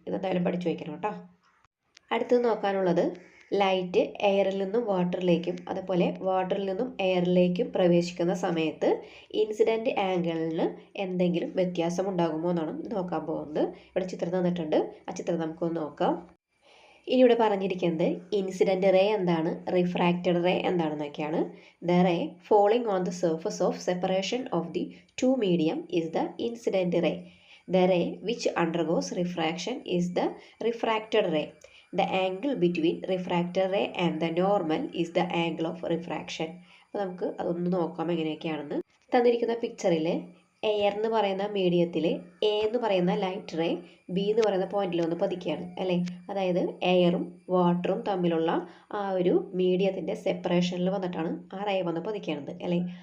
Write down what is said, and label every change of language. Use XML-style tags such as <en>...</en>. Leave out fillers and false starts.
<ml>ഇതെന്തായാലും പഠിച്ചു വയ്ക്കണം കേട്ടോ. അടുത്തത് നോക്കാനുള്ളത് ലൈറ്റ് എയറിൽ നിന്നും വാട്ടറിലേക്കും അതുപോലെ വാട്ടറിൽ നിന്നും എയറിലേക്കും പ്രവേശിക്കുന്ന സമയത്ത് ഇൻസിഡൻറ്റ് ആംഗിളിന് എന്തെങ്കിലും വ്യത്യാസം ഉണ്ടാകുമോ എന്നാണ് നോക്കാൻ പോകുന്നത്. ഇവിടെ ചിത്രം തന്നിട്ടുണ്ട്, ആ ചിത്രം നമുക്കൊന്ന് നോക്കാം. ഇനി ഇവിടെ പറഞ്ഞിരിക്കുന്നത് ഇൻസിഡൻറ്റ് റേ എന്താണ്, refracted ray എന്താണെന്നൊക്കെയാണ്.</ml> <en>The ray falling on the surface of separation of the two medium is the incident ray. The ray which undergoes refraction is the refracted ray. The angle between refracted ray and the normal is the angle of refraction.</en> <ml>അപ്പോൾ നമുക്ക് അതൊന്ന് നോക്കാം എങ്ങനെയൊക്കെയാണെന്ന്. തന്നിരിക്കുന്ന പിക്ചറിൽ air എന്ന് പറയുന്ന മീഡിയത്തിൽ A എന്ന് പറയുന്ന ലൈറ്റ് റേ ബി എന്ന് പറയുന്ന പോയിന്റിൽ ഒന്ന് പതിക്കുകയാണ് അല്ലേ. അതായത് എയറും വാട്ടറും തമ്മിലുള്ള ആ ഒരു മീഡിയത്തിൻ്റെ സെപ്പറേഷനിൽ വന്നിട്ടാണ് ആ റേ വന്ന് പതിക്കുകയാണത് അല്ലേ.</ml>